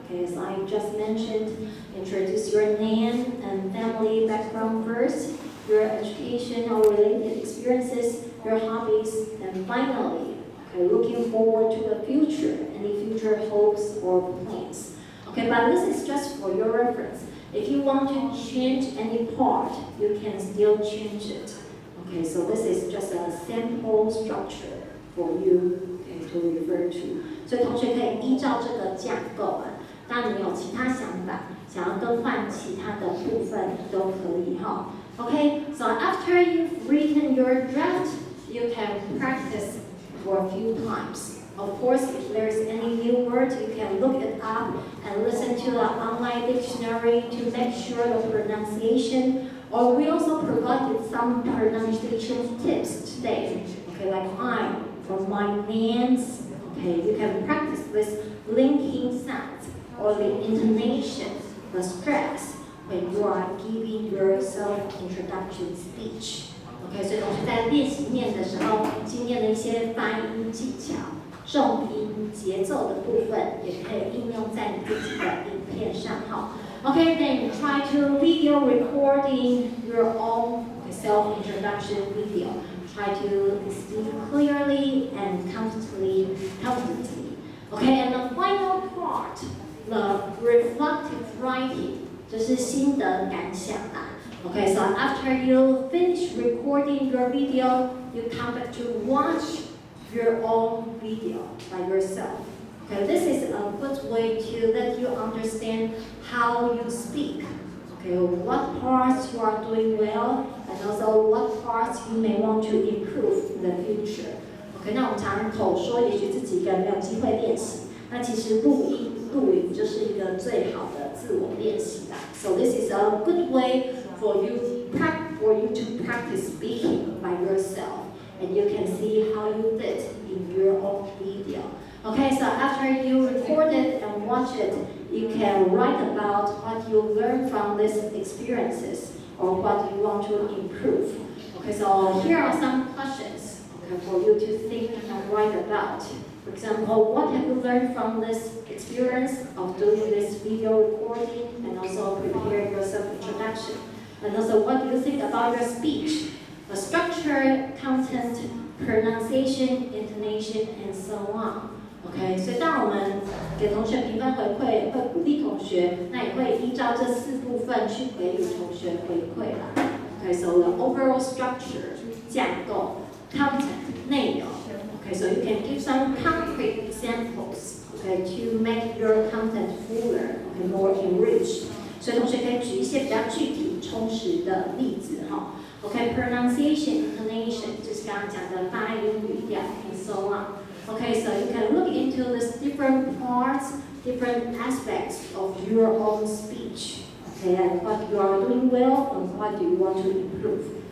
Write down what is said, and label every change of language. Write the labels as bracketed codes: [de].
[en] Okay, as I just mentioned, introduce your name and family background first, your education or related experiences, your hobbies, and finally, okay, looking forward to the future, any future hopes or plans. Okay, but this is just for your reference. If you want to change any part, you can still change it. Okay, so this is just a sample structure for you, okay, to refer to. [zh] 所以同学可以依照这个架构啊，当然你有其他想法，想要更换其他的部分都可以哈。 [en] Okay, so after you've written your draft, you can practice for a few times. Of course, if there's any new words, you can look it up and listen to the online dictionary to make sure the pronunciation. Or we also provided some pronunciation tips today. Okay, like I'm or my names. Okay, you can practice with linking sounds or the intonation, the stress when you are giving your self-introduction speech. [zh] Okay, 所以同学在练习念的时候，今天的一些发音技巧、重音、节奏的部分，也可以应用在你自己的影片上哈。 [en] Okay, then try to video recording your own self-introduction video. Try to speak clearly and confidently. Okay, and the final part, the reflective writing, [zh] 就是心得感想啦。 [en] Okay, so after you finish recording your video, you come back to watch your own video by yourself. Okay, this is a good way to let you understand how you speak. Okay, what parts you are doing well, and also what parts you may want to improve in the future. [zh] Okay, 那我们常口说，也许自己一个人没有机会练习，那其实录影就是一个最好的自我练习啦。 [en] So this is a good way for you to practice speaking by yourself, and you can see how you did in your own video. Okay, so after you record it and watch it, you can write about what you learned from these experiences or what you want to improve. Okay, so here are some questions, okay, for you to think and write about. For example, what have you learned from this experience of doing this video recording and also preparing your self-introduction? And also, what do you think about your speech? The structure, content, pronunciation, intonation, and so on. [zh] OK， 所以当我们给同学评分回馈，会鼓励同学，那也会依照这4部分去给予同学回馈啦。 [en] OK， so the overall structure 架构 content 内容。 OK， so you can give some concrete examples. OK， to make your content fuller, OK, more enriched. [zh] 所以同学可以举一些比较具体、充实的例子哈。 [en] OK, pronunciation, intonation [zh] 就是刚刚讲的发音、语调 [en] and so on. Okay, so you can look into these different parts, different aspects of your own speech. Okay, and what you are doing well and what do you want to improve.